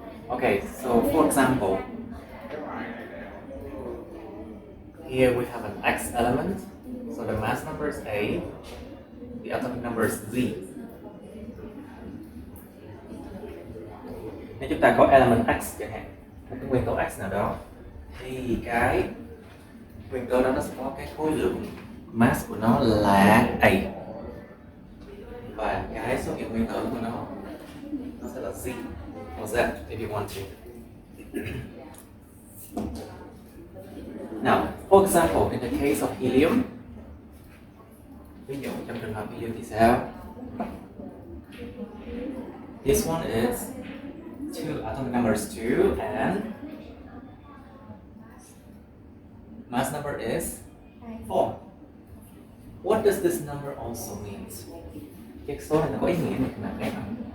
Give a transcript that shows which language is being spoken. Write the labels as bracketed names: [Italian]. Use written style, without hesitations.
[English] Okay, so for example, here we have an X element, so the mass number is A, the atomic number is Z. [Vietnamese] Nếu chúng ta có element X chẳng hạn, một cái nguyên tố X nào đó, thì cái nguyên tố đó nó sẽ có cái khối lượng mass của nó là A, và cái số hiệu nguyên tử của nó sẽ là Z [English] or Z if you want to. Now, for example, in the case of helium, [Vietnamese] ví dụ trong trường hợp helium thì sao? [English] This one is atomic number is 2 and mass number is 4. What does this number also mean? [Vietnamese] Cái số này nó có ý nghĩa như thế nào các bạn?